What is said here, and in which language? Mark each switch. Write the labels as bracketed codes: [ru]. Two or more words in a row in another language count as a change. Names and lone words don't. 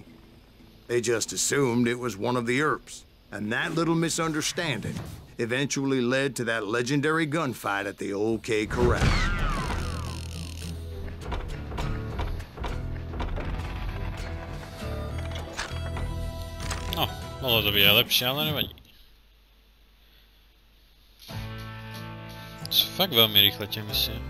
[en] They just assumed it was one of the Earps, and that little misunderstanding eventually led to that legendary gunfight at the OK Corral. [sk] No, mohlo to byť aj lepšie, ale nevadí. Sú fakt veľmi rýchle tie misie.